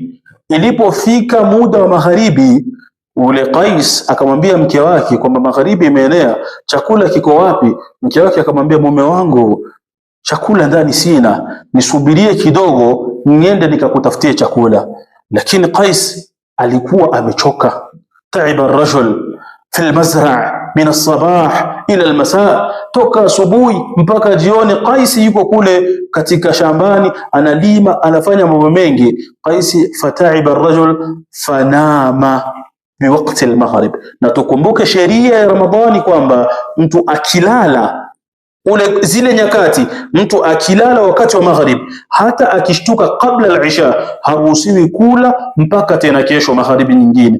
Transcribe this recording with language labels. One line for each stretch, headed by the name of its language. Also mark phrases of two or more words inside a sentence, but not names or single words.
Swahili: Ilipofika muda wa magharibi, ule Qais akamwambia mke wake kwamba magharibi imeenea, chakula kiko wapi? Mke wake akamwambia, mume wangu, chakula ndani sina, nisubirie kidogo niende nikakutafutie chakula. lakini Qais alikuwa amechoka.
Arabic: تعب الرجل في المزرع من الصباح إلى المساء,
Swahili: toka asubuhi mpaka jioni. Qais yuko kule katika shambani analima, anafanya mambo mengi.
Arabic: قيس فتعب الرجل فنام بوقت المغرب.
Swahili: Na tukumbuke sheria ya Ramadhani kwamba mtu akilala zile nyakati, mtu akilala wakati wa maghrib, hata akishtuka kabla al-isha, haruhusiwi kula mpaka tena kesho magharibi nyingine.